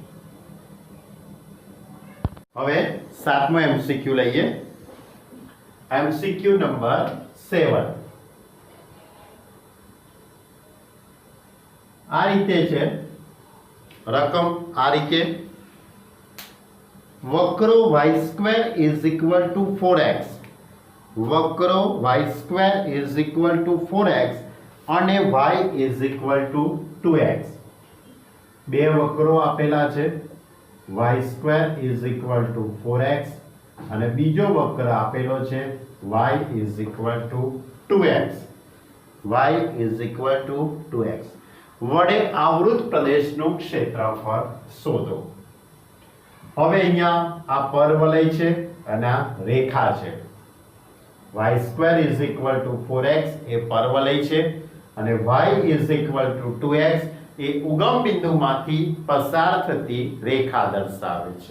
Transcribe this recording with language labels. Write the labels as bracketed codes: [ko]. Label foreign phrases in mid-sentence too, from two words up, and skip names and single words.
[gu] હવે સાતમો MCQ લઈએ MCQ નંબર 7 આ રીતે છે રકમ આ રીતે વક્રો [en] y² is equal to 4x વક્રો y² is equal to 4x અને y is equal to 2x [gu] બે વક્રો આપેલા છે [en] y² is equal to 4x [gu] અને બીજો વક્ર આપેલો છે [en] y is equal to 2x y is equal to [gu] 2x વડે આવૃત પ્રદેશનું ક્ષેત્રફળ શોધો હવે અહીંયા આ પરવલય છે અને આ રેખા છે. y² = 4x એ પરવલય છે અને y = 2x એ ઉગમ બિંદુમાંથી પસાર થતી રેખા દર્શાવે છે.